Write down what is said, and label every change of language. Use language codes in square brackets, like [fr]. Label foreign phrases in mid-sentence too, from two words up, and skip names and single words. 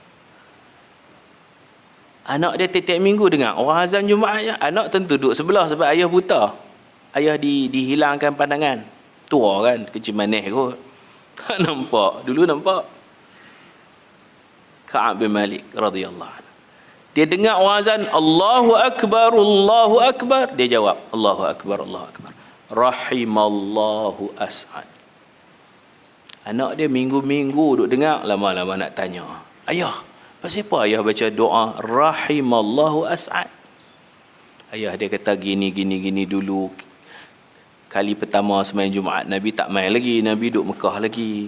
[ms] Anak dia tiap-tiap minggu dengar orang azan Jumaat je. Anak tentu duduk sebelah sebab ayah buta. Ayah dihilangkan pandangan. Tua kan, kecil manis kot. Tak nampak. Dulu nampak. [ar] كعب بن مالك رضي الله عنه. [ms] Dia dengar orang azan, [ar] الله أكبر، الله أكبر. [ms] Dia jawab, [ar] الله أكبر، الله أكبر. رحم الله أسعد. [ms] Anak dia minggu-minggu duduk dengar, lama-lama nak tanya. Ayah, pasal apa ayah baca doa [ar] رحم الله أسعد? [ms] Ayah dia kata gini dulu. Kali pertama sembahyang Jumaat Nabi tak main lagi, Nabi duduk Mekah lagi.